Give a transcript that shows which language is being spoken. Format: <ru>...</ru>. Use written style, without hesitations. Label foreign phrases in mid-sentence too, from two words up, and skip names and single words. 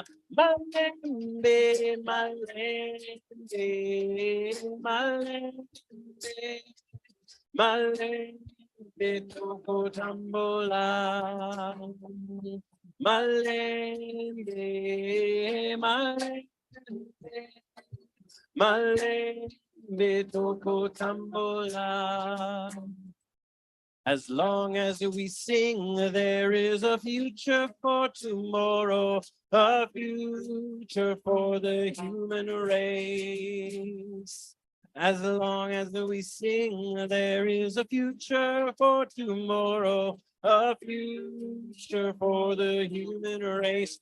<ln>Malembe, malembe, malembe, malembe toko tambola. Malembe, malembe, malembe toko tambola.</ln> <en>As long as we sing, there is a future for tomorrow, a future for the human race. As long as we sing, there is a future for tomorrow, a future for the human race.</en>